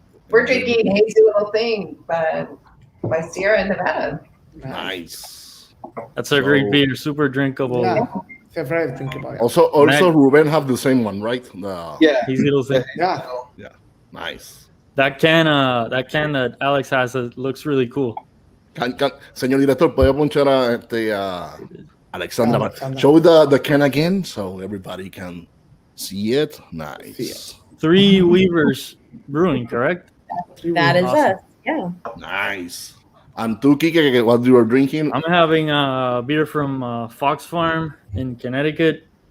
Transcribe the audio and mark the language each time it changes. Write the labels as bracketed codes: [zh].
[en] We're drinking Hazy Little Thing by Sierra Nevada. Nice. That's a great beer, super drinkable. Yeah. Favorite drinkable. Also, Ruben have the same one, right? Yeah. Easy little thing. Yeah. Nice. That can that Alex has looks really cool. [es] Señor director, ¿puede ponchar a Alexandra? [en] Alexandra. Show the can again so everybody can see it. Nice. Three Weavers Brewing, correct? That is Awesome. us. Yeah. Nice. And tú, Kike, what you are drinking? I'm having a beer from Fox Farm in Connecticut.